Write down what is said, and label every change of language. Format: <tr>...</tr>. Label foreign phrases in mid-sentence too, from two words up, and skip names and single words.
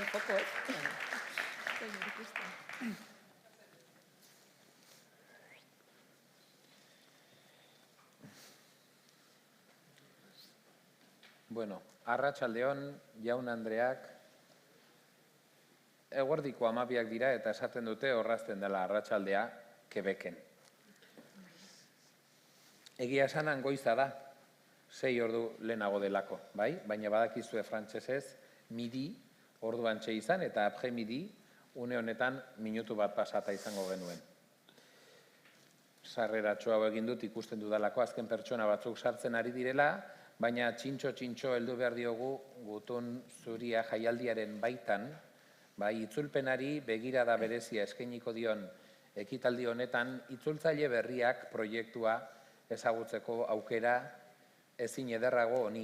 <eu>Bueno, arratsaldeon, jaun Andreak, eguerdiko 12 dira eta esaten dute orrazten dela arratsaldea Quebecen. Egia esanan goiza da, 6 ordu lehenago delako, bai? Baina badakizue frantsesez, midi orduantxe izan eta après-midi une honetan minutu bat pasata izango genuen. Sarreratxo hau egin dut ikusten dudalako azken pertsona batzuk sartzen ari direla, baina txintxo heldu behar diogu gutun zuria jaialdiaren baitan, bai itzulpenari begirada berezia eskainiko dion ekitaldi honetan itzultzaile berriak proiektua ezagutzeko aukera ezin ederrago honi.</eu>